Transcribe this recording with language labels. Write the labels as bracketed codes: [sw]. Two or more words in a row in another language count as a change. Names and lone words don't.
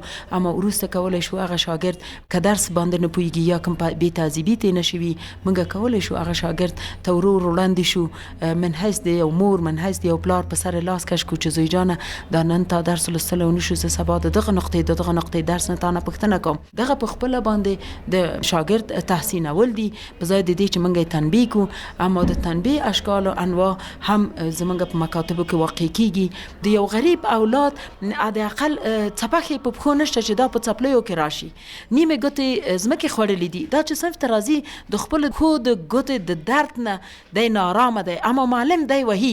[ps] اما وروسته کولای شو هغه شاګرد که درس باندې نه پوهېږي یا کوم بې تهذیبي ترې نه شوي، موږ کولای شو هغه شاګرد شاګرد ته ورور وړاندې شو منهج دی یو مور منهج دی یو پلار په سر لاس کش کو چې زوی جانه دا نن تا درس لوستلی ونشو زه سبا د دغه نقطې درس نه تا نه پوښتنه کوم. دغه په خپله باندې د شاګرد تحسینول دي په ځای د دې چې موږ یې تنبیه کړو. اما د تنبیه اشکال و انواع هم زموږ په مکاتبو کې واقع کیږي. د یو غریب اولاد حداقل څپخې په پښو نشته چې دا په څپلیو کې راشي، نیمې ګوتې ځمکې خوړلې دي، دا چې صنف ته راځي د خپل پښو د ګوتې د درد نه دی نارامه دی، اما معلم دی وهي.